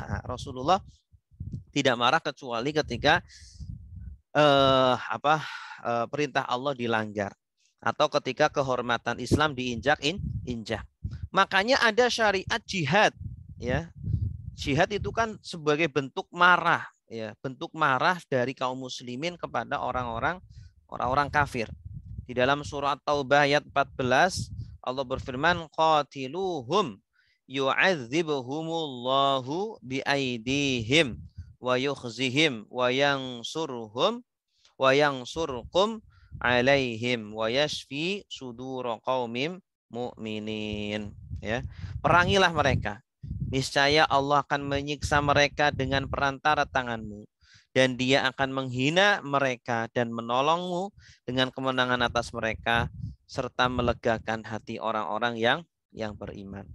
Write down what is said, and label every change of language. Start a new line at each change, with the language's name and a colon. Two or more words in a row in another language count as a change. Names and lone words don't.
Indonesian: Nah, Rasulullah tidak marah kecuali ketika perintah Allah dilanggar atau ketika kehormatan Islam diinjak. Makanya ada syariat jihad, ya. Jihad itu kan sebagai bentuk marah, ya, bentuk marah dari kaum muslimin kepada orang-orang kafir. Di dalam surah Taubah ayat 14 Allah berfirman,
Arabic: قاتلوهم يعذبهم الله بأيديهم ويخزهم وينصركم عليهم ويشف صدور قوم مؤمنين.
Indonesian: Ya, perangilah mereka. Niscaya Allah akan menyiksa mereka dengan perantara tanganmu, dan Dia akan menghina mereka dan menolongmu dengan kemenangan atas mereka, serta melegakan hati orang-orang yang beriman.